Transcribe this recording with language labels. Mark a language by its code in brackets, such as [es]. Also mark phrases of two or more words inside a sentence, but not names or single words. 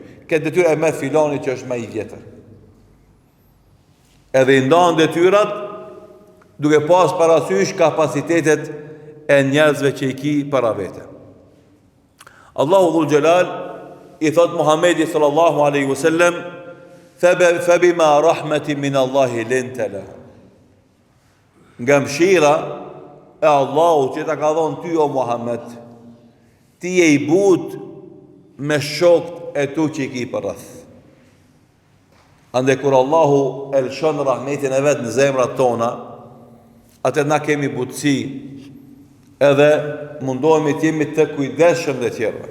[sq] Këtë detyrë e merr filani që është më i vjetër. Edhe i ndan detyrat, duke pas parasysh kapacitetet e njerëzve që i ki para vete. [ar] الله ذو الجلال [sq] i thot Muhamedi [ar] صلى الله عليه وسلم, فبما رحمة من الله لنت لهم. [sq] Nga mshira e Allahu që ta ka dhonë ty o Muhammed, ti e i but me shokt e tu që i ki për rrëth. Ande kur Allahu e lëshon rahmetin e vetë në zemrat tona, atë na kemi butësi edhe mundohemi të jemi të kujdesshëm dhe tjerëve.